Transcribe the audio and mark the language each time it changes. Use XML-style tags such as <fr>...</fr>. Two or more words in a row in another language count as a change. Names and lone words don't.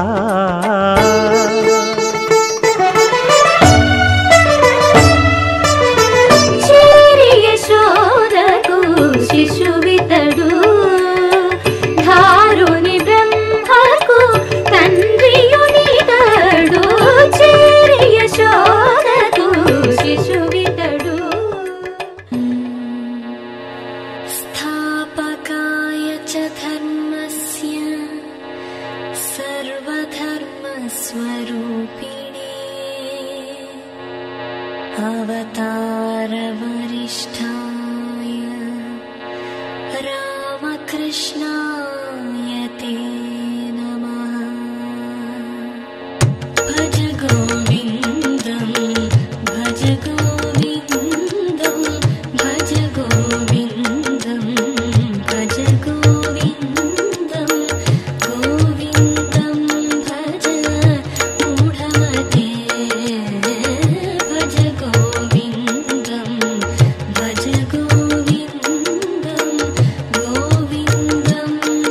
<te>శిశువితడు ధారుని బ్రహ్మకు తండ్రియునితడు చేరి యశోదకు శిశువితడు</te> <sa>స్థాపకాయ చ ధర్మస్య సర్వధర్మస్వరూపిణే అవతార వరిష్ఠాయ रामकृष्णाय ते नमः भज गोविन्दं भज गोविन्दं भज गोविन्दं भज गोविन्दं गोविन्दं भज मूढमते भज गोविन्दं भज गोविन्दं गोविन्दं</sa>